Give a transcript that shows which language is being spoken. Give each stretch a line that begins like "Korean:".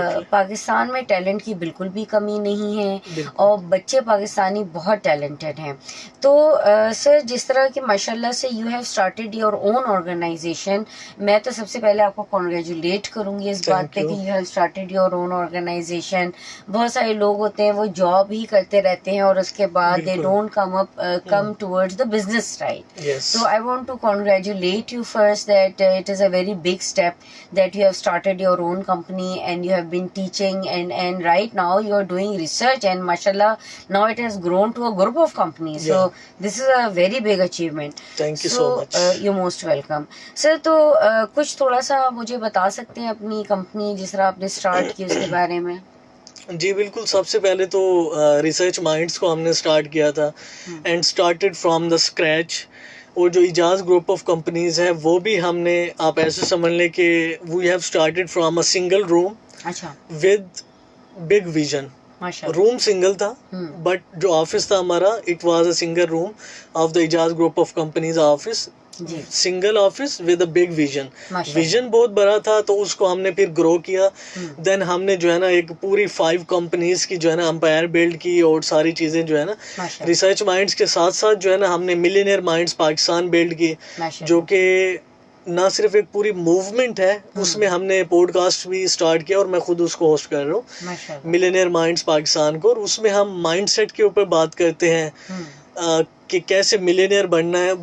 Urdu: پاکستان میں ٹیلنٹ کی بالکل بھی کمی نہیں ہے، اور بچے پاکستانی بہت ٹیلنٹڈ ہیں۔ تو سر جس طرح کہ ماشاء اللہ سے
English: you have started your own organization,
Urdu: میں تو سب سے پہلے آپ کو کانگریچولیٹ کروں گی اس بات پہ کہ you have started your own organization. بہت سارے لوگ ہوتے ہیں وہ جاب ہی کرتے رہتے ہیں اور اس کے بعد
English: they don't come towards the business side. So I want to congratulate you first that it is a very big step that you have started your own company and you have been teaching, and right now you are doing research, and mashallah now it has grown to a group of companies. So this is a very big achievement. Thank you so much. You're most welcome.
Urdu: Sir, تو کچھ تھوڑا سا مجھے بتا سکتے ہیں اپنی company جس طرح آپ نے اسٹارٹ کی اس کے بارے میں؟ جی بالکل، سب سے پہلے تو ریسرچ مائنڈس کو ہم نے سٹارٹ کیا تھا
English: And started from the scratch.
Urdu: اور جو اعجاز گروپ آف کمپنیز ہے وہ بھی ہم نے، آپ ایسے سمجھ لیں کہ
English: We have started from a single room with big vision.
Urdu: Room single تھا,
English: but
Urdu: جو آفس تھا ہمارا
English: It was a single room of the Ijaz group of companies office, single office with a big vision.
Urdu: Vision بہت بڑا تھا تو اس کو ہم نے پھر گرو کیا. دین ہم نے جو ہے نا ایک پوری 5 کمپنیز کی جو ہے نا امپائر بلڈ کی, اور ساری چیزیں جو ہے نا ریسرچ مائنڈس کے ساتھ ساتھ جو ہے نا ہم نے ملینئر مائنڈس پاکستان بلڈ کی, جو کہ نہ صرف ایک پوری موومنٹ ہے, اس میں ہم نے پوڈ کاسٹ بھی اسٹارٹ کیا اور میں خود اس کو ہوسٹ کر رہا ہوں, ملینئر مائنڈس پاکستان کو, اور اس میں ہم مائنڈ سیٹ کے اوپر بات کرتے ہیں کہ کیسے ملینئر بننا ہے.